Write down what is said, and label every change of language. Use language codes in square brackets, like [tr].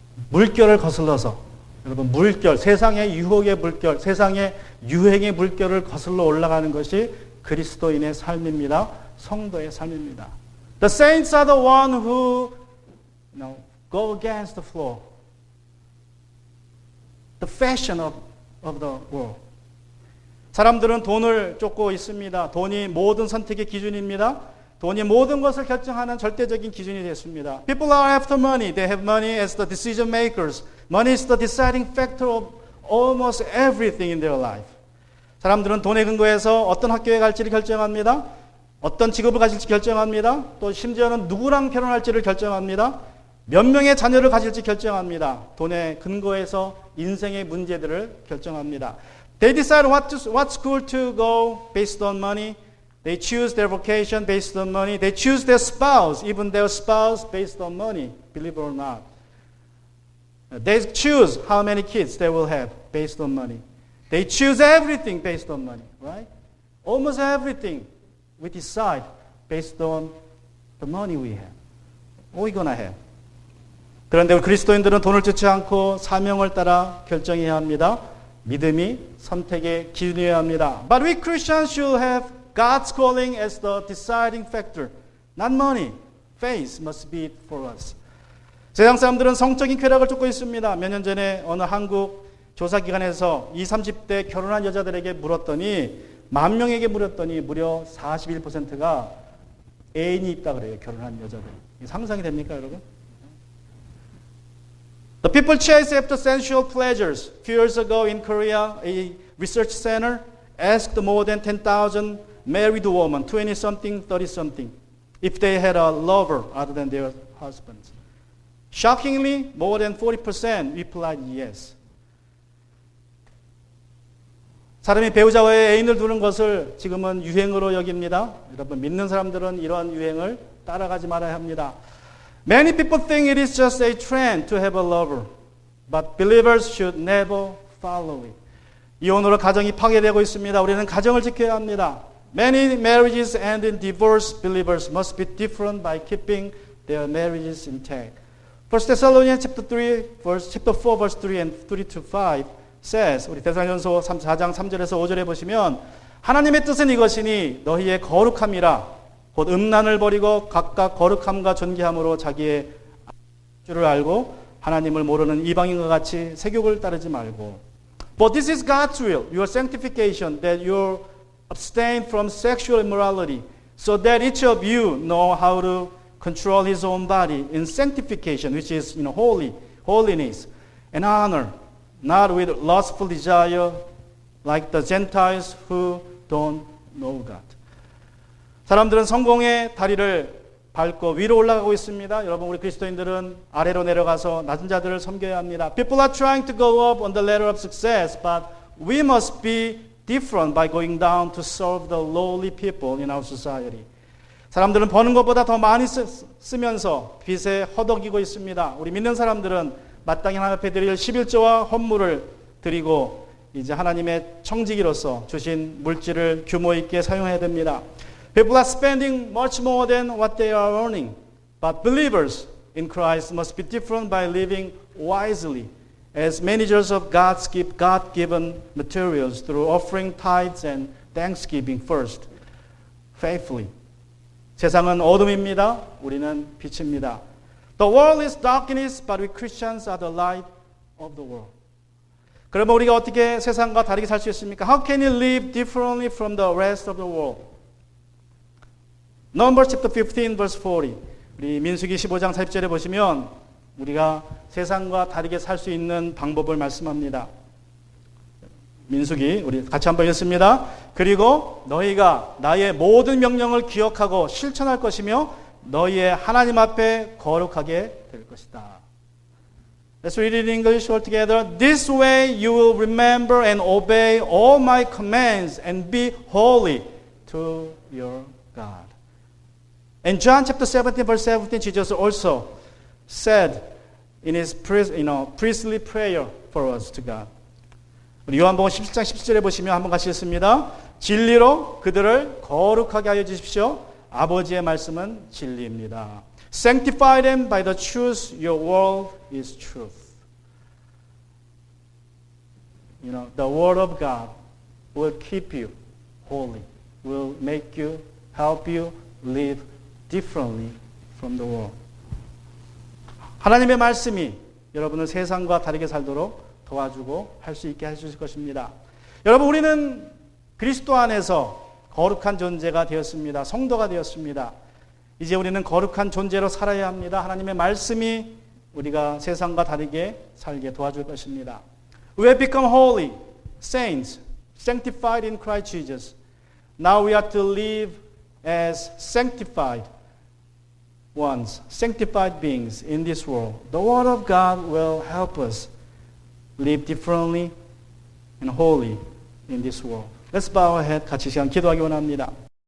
[ko] 물결을 거슬러서 여러분 물결, 세상의 유혹의 물결, 세상의 유행의 물결을 거슬러 올라가는 것이 그리스도인의 삶입니다. 성도의 삶입니다. [en] The saints are the one who go against the flow. The fashion of the world. [ko] 사람들은 돈을 쫓고 있습니다. 돈이 모든 선택의 기준입니다. 돈이 모든 것을 결정하는 절대적인 기준이 됐습니다. [en] People are after money. They have money as the decision makers. Money is the deciding factor of almost everything in their life. [ko] 사람들은 돈에 근거해서 어떤 학교에 갈지를 결정합니다. 어떤 직업을 가질지 결정합니다. 또 심지어는 누구랑 결혼할지를 결정합니다. 몇 명의 자녀를 가질지 결정합니다. 돈에 근거해서 인생의 문제들을 결정합니다. [en] They decide what school to go based on money. They choose their vocation based on money. They choose their spouse, even their spouse based on money, believe it or not. They choose how many kids they will have based on money. They choose everything based on money, right? Almost everything we decide based on the money we have. What are we gonna have? [ko] 그런데 우리 그리스도인들은 돈을 쫓지 않고 사명을 따라 결정해야 합니다. 믿음이 선택의 기준이어야 합니다. [en] But we Christians should have God's calling as the deciding factor. Not money. Faith must be it for us. [ko] 세상 사람들은 성적인 쾌락을 쫓고 있습니다. 몇 년 전에 어느 한국 조사기관에서 20, 30대 결혼한 여자들에게 물었더니 10,000명에게 물었더니 무려 41%가 애인이 있다 그래요. 결혼한 여자들. 상상이 됩니까 여러분? [en] The people chase after sensual pleasures. A few years ago in Korea, a research center asked more than 10,000 married women, 20-something, 30-something, if they had a lover other than their husbands. Shockingly, more than 40% replied yes. [ko] 사람이 배우자와의 애인을 두는 것을 지금은 유행으로 여깁니다. 여러분 믿는 사람들은 이러한 유행을 따라가지 말아야 합니다. [en] Many people think it is just a trend to have a lover, but believers should never follow it. [ko] 이혼으로 가정이 파괴되고 있습니다. 우리는 가정을 지켜야 합니다. [en] Many marriages end in divorce. Believers must be different by keeping their marriages intact. 1 Thessalonians chapter 4, verse 3 and 3 to 5 says, [ko] 우리 데살로니가전서 4장 3절에서 5절에 보시면 하나님의 뜻은 이것이니 너희의 거룩함이라 곧 음란을 버리고 각각 거룩함과 존귀함으로 자기의 주를 알고 하나님을 모르는 이방인과 같이 세욕을 따르지 말고. [en] But this is God's will, your sanctification, that you abstain from sexual immorality, so that each of you know how to control his own body in sanctification, which is holiness and honor, not with lustful desire like the Gentiles who don't know God. [ko] 사람들은 성공의 다리를 밟고 위로 올라가고 있습니다. 여러분, 우리 그리스도인들은 아래로 내려가서 낮은 자들을 섬겨야 합니다. [en] People are trying to go up on the ladder of success, but we must be different by going down to serve the lowly people in our society. [ko] 사람들은 버는 것보다 더 많이 쓰면서 빚에 허덕이고 있습니다. 우리 믿는 사람들은 마땅히 하나님 앞에 드릴 11조와 헌물을 드리고 이제 하나님의 청지기로서 주신 물질을 규모 있게 사용해야 됩니다. [en] People are spending much more than what they are earning, but believers in Christ must be different by living wisely as managers of God's God-given materials through offering tithes and thanksgiving first, faithfully. [ko] 세상은 어둠입니다. 우리는 빛입니다. [en] The world is darkness, but we Christians are the light of the world. [ko] 그러면 우리가 어떻게 세상과 다르게 살 수 있습니까? [en] How can you live differently from the rest of the world? Numbers chapter 15 verse 40. [ko] 우리 민수기 15장 40절에 보시면 우리가 세상과 다르게 살 수 있는 방법을 말씀합니다. 민수기 우리 같이 한번 읽습니다. 그리고 너희가 나의 모든 명령을 기억하고 실천할 것이며 너희의 하나님 앞에 거룩하게 될 것이다. [en] Let's read it in English all together. This way you will remember and obey all my commands and be holy to your God. In John chapter 17 verse 17, Jesus also said in his priestly prayer for us to God. [ko] 우리 요한복음 17장 17절에 보시면 한번 같이 읽습니다. 진리로 그들을 거룩하게 하여 주십시오. 아버지의 말씀은 진리입니다. [en] Sanctify them by the truth. Your word is truth. The word of God will keep you holy. Will make you, help you live differently from the world. [ko] 하나님의 말씀이 여러분을 세상과 다르게 살도록 도와주고 할 수 있게 해주실 것입니다. 여러분, 우리는 그리스도 안에서 거룩한 존재가 되었습니다. 성도가 되었습니다. 이제 우리는 거룩한 존재로 살아야 합니다. 하나님의 말씀이 우리가 세상과 다르게 살게 도와줄 것입니다. [en] We have become holy, saints, sanctified in Christ Jesus. Now we are to live as sanctified ones, sanctified beings in this world. The Word of God will help us live differently and holy in this world. Let's bow our head. [ko] 같이 시간 기도하기 원합니다.